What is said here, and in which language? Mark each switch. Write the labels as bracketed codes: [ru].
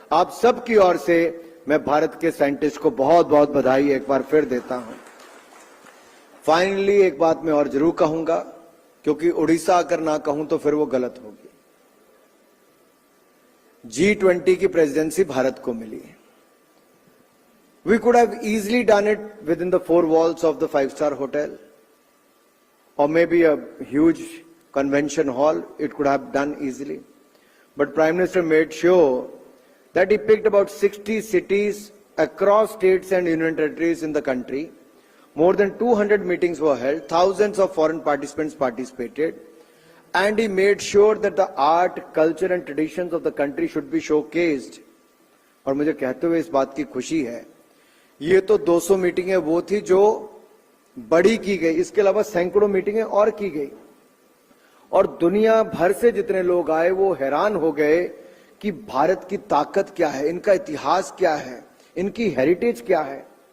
[hi] आप सबकी ओर से मैं भारत के साइंटिस्ट को बहुत बहुत बधाई एक बार फिर देता हूं। फाइनली एक बात मैं और जरूर कहूंगा, क्योंकि उड़ीसा अगर ना कहूं तो फिर वो गलत होगी। G20 की प्रेसिडेंसी भारत को मिली है। [en] We could have easily done it within the four walls of the five-star hotel, or maybe a huge convention hall. It could have done easily, but Prime Minister made sure that he picked about 60 cities across states and union territories in the country. More than 200 meetings were held. Thousands of foreign participants participated, and he made sure that the art, culture, and traditions of the country should be showcased. [hi] और मुझे कहते हुए इस बात की खुशी है, ये तो 200 मीटिंगें वो थी जो बड़ी की गई, इसके अलावा सैकड़ों मीटिंगें और की गई। और दुनिया भर से जितने लोग आए वो हैरान हो गए कि भारत की ताकत क्या है, इनका इतिहास क्या है, इनकी हेरिटेज क्या है।